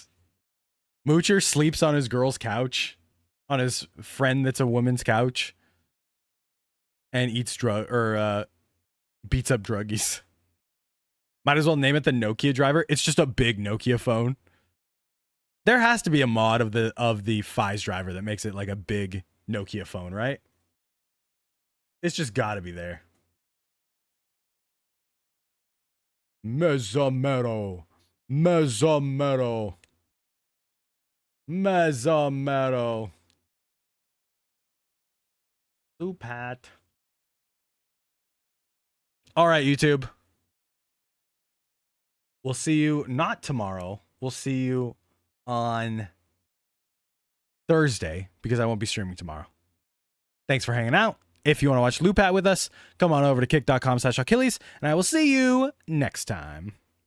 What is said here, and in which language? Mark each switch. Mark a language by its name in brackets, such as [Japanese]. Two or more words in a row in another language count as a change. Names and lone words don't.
[English] Moocher sleeps on his girl's couch, on his friend that's a woman's couch, and eats beats up druggies. Might as well name it the Nokia driver. It's just a big Nokia phone. There has to be a mod of the Fies driver that makes it like a big Nokia phone, right? It's just got to be there. Mezzamero. Mezzamero. Mezzamero. Lupat. All right, YouTube. We'll see you not tomorrow. We'll see you on Thursday because I won't be streaming tomorrow. Thanks for hanging out. If you want to watch Lupat with us, come on over to kick.com/Achilles, and I will see you next time.